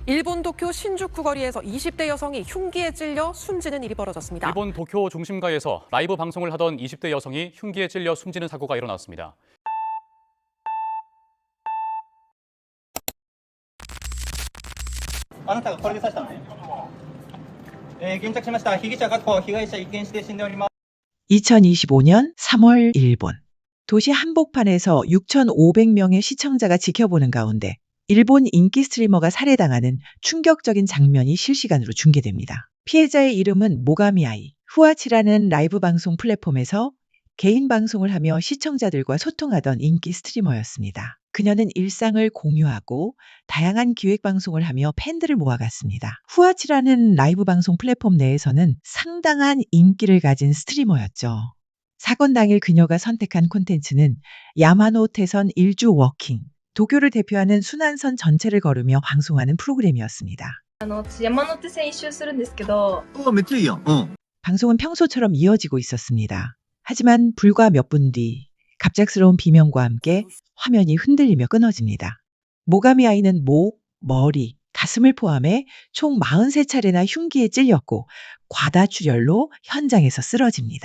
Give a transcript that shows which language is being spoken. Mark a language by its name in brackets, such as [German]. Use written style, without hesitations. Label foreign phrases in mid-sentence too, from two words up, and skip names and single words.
[Korean] 일본 도쿄 신주쿠 거리에서 20대 여성이 흉기에 찔려 숨지는 일이 벌어졌습니다. 일본 도쿄 중심가에서 라이브 방송을 하던 20대 여성이 흉기에 찔려 숨지는 사고가 일어났습니다. [Japanese] あなたがこれで刺したのね。現着しました。被疑者確保、被害者一見して死んでおります。 [Korean] 2025년 3월 일본. 도시 한복판에서 6,500명의 시청자가 지켜보는 가운데 일본 인기 스트리머가 살해당하는 충격적인 장면이 실시간으로 중계됩니다. 피해자의 이름은 모가미아이. 후아치라는 라이브 방송 플랫폼에서 개인 방송을 하며 시청자들과 소통하던 인기 스트리머였습니다. 그녀는 일상을 공유하고 다양한 기획 방송을 하며 팬들을 모아갔습니다. 후아치라는 라이브 방송 플랫폼 내에서는 상당한 인기를 가진 스트리머였죠. 사건 당일 그녀가 선택한 콘텐츠는 야마노테선 일주 워킹, 도쿄를 대표하는 순환선 전체를 걸으며 방송하는 프로그램이었습니다. [Japanese] 山手線一周するんですけど、めっちゃいいやん。 [Korean] 방송은 평소처럼 이어지고 있었습니다. 하지만 불과 몇 분 뒤 갑작스러운 비명과 함께 화면이 흔들리며 끊어집니다. 모가미 아이는 목, 머리, 가슴을 포함해 총 43차례나 흉기에 찔렸고 과다출혈로 현장에서 쓰러집니다.